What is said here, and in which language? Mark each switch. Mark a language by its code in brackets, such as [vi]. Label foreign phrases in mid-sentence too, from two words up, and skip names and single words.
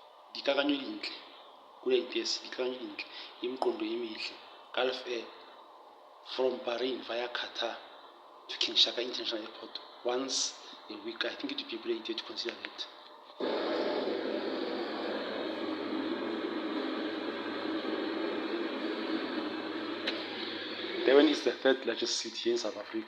[tn] dikakanyo dintle, [en] good ideas, [tn] dikakanyo dintle, [zu] imiqondo emihle, [en] Gulf Air from Bahrain via Qatar to King Shaka International Airport once a week. I think it would be a great idea to consider that. Durban is the third largest city here in South Africa.